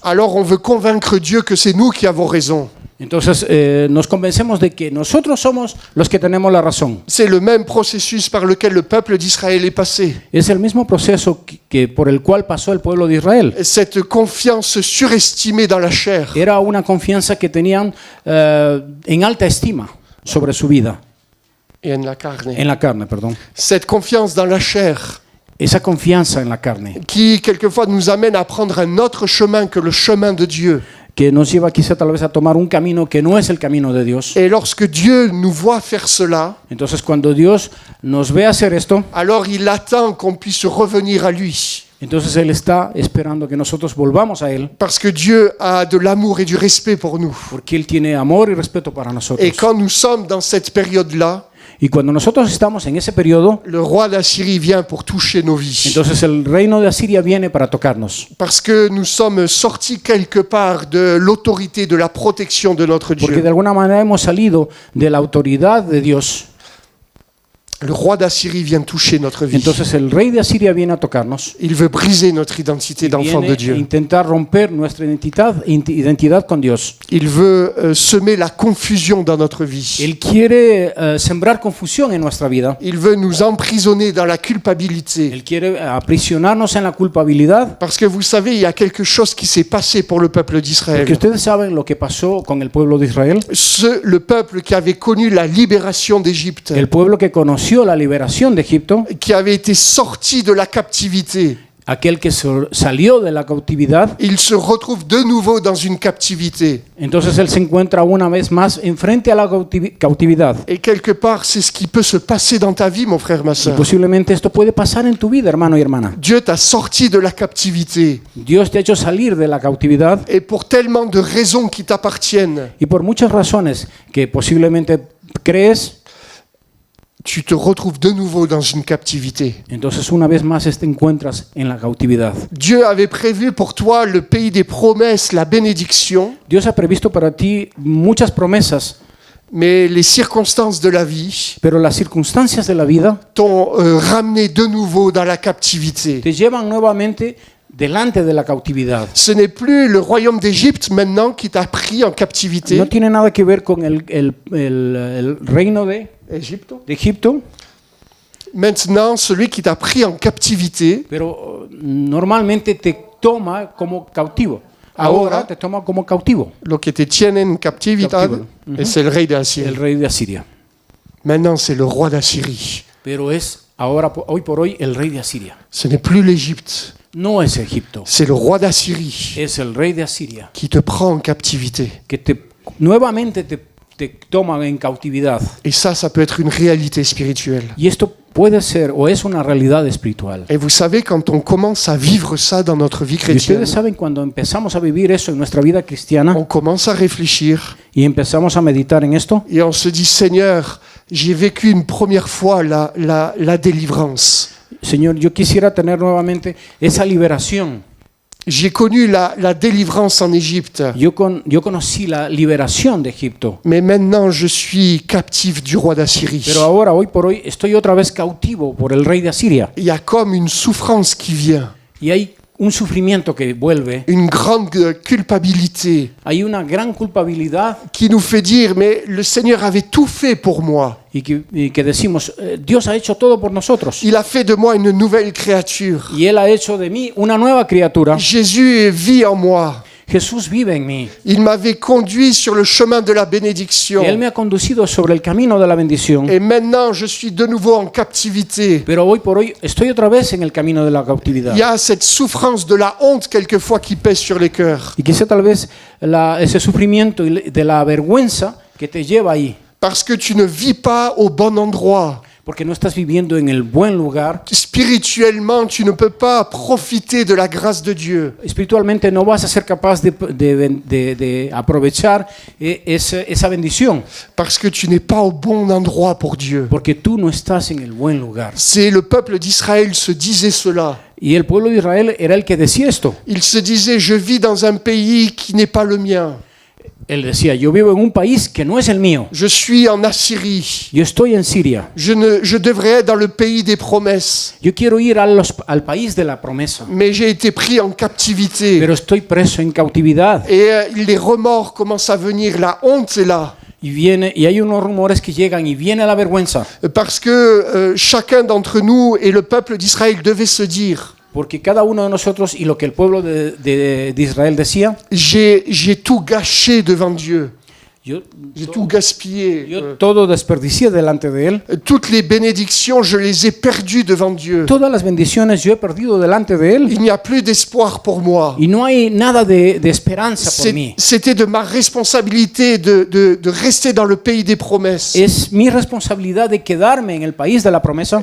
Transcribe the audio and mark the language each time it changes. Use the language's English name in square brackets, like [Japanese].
[French] alors on veut convaincre Dieu que c'est nous qui avons raison. [Spanish] entonces nos convencemos de que nosotros somos los que tenemos la razón. [French] C'est le même processus par lequel le peuple d'Israël est passé. [Spanish] Es el mismo proceso por el cual pasó el pueblo de Israel. [French] Cette confiance surestimée dans la chair. [Spanish] Era una confianza que tenían en alta estima sobre su vida, Et en la carne. en la carne, perdón. [French] Cette confiance dans la chair [Spanish] Esa confianza en la carne [French] qui, quelquefois, nous amène à prendre un autre chemin que le chemin de Dieu. [Spanish] que nos lleva quizá tal vez a tomar un camino que no es el camino de Dios. [French] Et lorsque Dieu nous voit faire cela, [Spanish] Entonces cuando Dios nos ve hacer esto, [French] alors il attend qu'on puisse revenir à lui. [Spanish] entonces Él está esperando que nosotros volvamos a Él, [French] Parce que Dieu a de l'amour et du respect pour nous. [Spanish] porque Él tiene amor y respeto para nosotros. [French] Et quand nous sommes dans cette période-là, [Spanish] Y cuando nosotros estamos en ese periodo, [French] le roi d'Assyrie vient pour toucher nos vies. [Spanish] entonces el reino de Asiria viene para tocarnos. [French] Parce que nous sommes sortis quelque part de l'autorité, de la protection de notre [Spanish] Porque [French] Dieu. [Spanish] de alguna manera hemos salido de la autoridad de Dios. [French] Le roi d'Assyrie vient toucher notre vie. [Spanish] Entonces el rey de Asiria viene a tocarnos. [French] Il veut briser notre identité d'enfant [Spanish] Viene de a [French] Dieu. [Spanish] intentar romper nuestra identidad con Dios. [French] Il veut semer la confusion dans notre vie. [Spanish] Él quiere sembrar confusión en nuestra vida. [French] Il veut nous emprisonner dans la culpabilité. [Spanish] Él quiere aprisionarnos en la culpabilidad. [French] Parce que vous savez, il y a quelque chose qui s'est passé pour le peuple d'Israël. [Spanish] Porque ustedes saben lo que pasó con el pueblo de Israel. [French] Le peuple qui avait connu la libération d'Égypte, [Spanish] El pueblo que conoció la liberación de Egipto, [French] qui avait été sorti de la captivité, [Spanish] aquel que salió de la cautividad, [French] il se retrouve de nouveau dans une captivité. [Spanish] entonces él se encuentra una vez más enfrente a la cautividad. [French] Et quelque part, c'est ce qui peut se passer dans ta vie, mon frère, ma [Spanish] Y [French] soeur. [Spanish] posiblemente esto puede pasar en tu vida, hermano y hermana. [French] Dieu t'a sorti de la captivité. [Spanish] Dios te ha hecho salir de la cautividad [French] Et pour tellement de raisons qui t'appartiennent, [Spanish] y por muchas razones que posiblemente crees, [French] tu te retrouves de nouveau dans une captivité. [Spanish] entonces una vez más te encuentras en la cautividad. [French] Dieu avait prévu pour toi le pays des promesses, la bénédiction, [Spanish] Dios ha previsto para ti muchas promesas, [French] mais les circonstances de la vie [Spanish] pero las circunstancias de la vida [French] t'ont ramené de nouveau dans la captivité. [Spanish] te llevan nuevamente delante de la cautividad. [French] Ce n'est plus le royaume d'Égypte maintenant qui t'a pris en captivité. [Spanish] No tiene nada que ver con el reino de Egipto, [French] Maintenant, celui qui t'a pris en captivité, [Spanish] pero normalmente te toma como cautivo. Ahora te toma como cautivo, lo que te tiene en captividad, Captivo. [French] et c'est le rey [Spanish] el [French] d'Assyrie. [Spanish] rey de Asiria. [French] Maintenant, c'est le roi d'Assyrie. [Spanish] Pero es ahora, hoy por hoy, el rey de Asiria. [French] Ce n'est plus l'Égypte, [Spanish] No es Egipto, [French] c'est le roi d'Assyrie [Spanish] es el rey de Asiria [French] qui te prend en captivité. [Spanish] que nuevamente te toma en cautividad. [French] Et ça peut être une réalité spirituelle. [Spanish] Y esto puede ser o es una realidad espiritual. [French] Et vous savez, quand on commence à vivre ça dans notre vie [Spanish] Y [French] chrétienne, [Spanish] ustedes saben, cuando empezamos a vivir eso en nuestra vida cristiana [French] on commence à réfléchir [Spanish] y empezamos a meditar en esto, [French] et on se dit, Seigneur, j'ai vécu une première fois la délivrance. [Spanish] Señor, yo quisiera tener nuevamente esa liberación. [French] J'ai connu la délivrance en Égypte, [Spanish] Yo conocí la liberación de Egipto, [French] mais maintenant je suis captif du roi d'Assyrie. [Spanish] pero ahora, hoy por hoy, estoy otra vez cautivo por el rey de Asiria. [French] Il y a comme une souffrance qui vient, [Spanish] Y hay un sufrimiento que vuelve, [French] une grande culpabilité [Spanish] hay una gran culpabilidad [French] qui nous fait dire, mais le Seigneur avait tout fait pour moi. [Spanish] y que decimos, Dios ha hecho todo por nosotros. [French] Il a fait de moi une nouvelle créature. [Spanish] Y Él ha hecho de mí una nueva criatura. [French] Jésus vit en moi. [Spanish] Jesús vive en mí. [French] Il m'avait conduit sur le chemin de la bénédiction. [Spanish] Él me ha conducido sobre el camino de la bendición. [French] Et maintenant, je suis de nouveau en captivité. [Spanish] Pero hoy por hoy estoy otra vez en el camino de la cautividad. [French] Il y a cette souffrance de la honte quelquefois qui pèse sur les cœurs. [Spanish] Y quizá tal vez ese sufrimiento de la vergüenza que te lleva ahí. [French] Parce que tu ne vis pas au bon endroit. [Spanish] Porque no estás viviendo en el buen lugar. [French] Spirituellement, tu ne peux pas profiter de la grâce de Dieu. [Spanish] Espiritualmente no vas a ser capaz de aprovechar esa bendición. [French] Parce que tu n'es pas au bon endroit pour Dieu. [Spanish] Porque tú no estás en el buen lugar. [French] C'est le peuple d'Israël se disait cela. [Spanish] Y el pueblo de Israel era el que decía esto. [French] Il se disait, je vis dans un pays qui n'est pas le mien. [Spanish] Él decía, yo vivo en un país que no es el mío. [French] Je suis en Assyrie. [Spanish] Yo estoy en Siria. [French] Je devrais être dans le pays des promesses. [Spanish] Yo quiero ir al país de la promesa. [French] Mais j'ai été pris en captivité. [Spanish] Pero estoy preso en cautividad. [French] Et les remords commencent à venir. La honte est là. [Spanish] Y hay unos rumores que llegan y viene la vergüenza. [French] Parce que chacun d'entre nous et le peuple d'Israël devait se dire, [Spanish] Porque cada uno de nosotros y lo que el pueblo de Israel decía, [French] j'ai tout gâché devant Dieu. [Spanish] yo [French] Tout gaspillé. [Spanish] todo desperdicié delante de él. [French] Toutes les bénédictions, je les ai perdues devant Dieu. [Spanish] Todas las bendiciones yo he perdido delante de él. [French] Il n'y a plus d'espoir pour moi. [Spanish] Y no hay nada de esperanza por mí. [French] C'était de ma responsabilité de rester dans le pays des promesses. [Spanish] Es mi responsabilidad de quedarme en el país de la promesa.